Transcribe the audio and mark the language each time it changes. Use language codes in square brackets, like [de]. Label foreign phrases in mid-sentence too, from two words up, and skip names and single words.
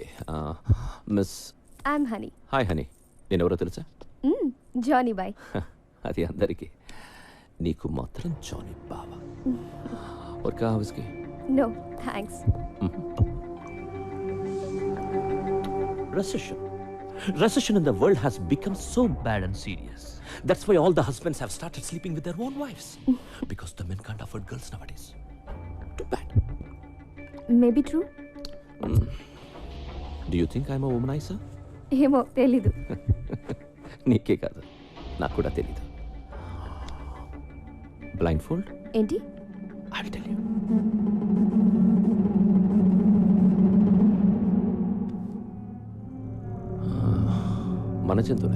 [en] Miss... I'm Honey. Hi, Honey. [te] నేను ఎవరో తెలుసా? జానీ బాయ్. అది అందరికీ, నీకు మాత్రం జానీ బావా. [hi] और क्या है उसकी? [en] No, thanks. Recession in the world has become so bad and serious. That's why all the husbands have started sleeping with their own wives. Because the men can't afford girls nowadays. Too bad. maybe true. do you think I'm womaniser? [te] ఏమో తెలీదు. నీకే కాదు, నాకు కూడా తెలీదు. [en] blind fold [te] ఏంటి? [en] I will tell you. [te] మన జంతువులే.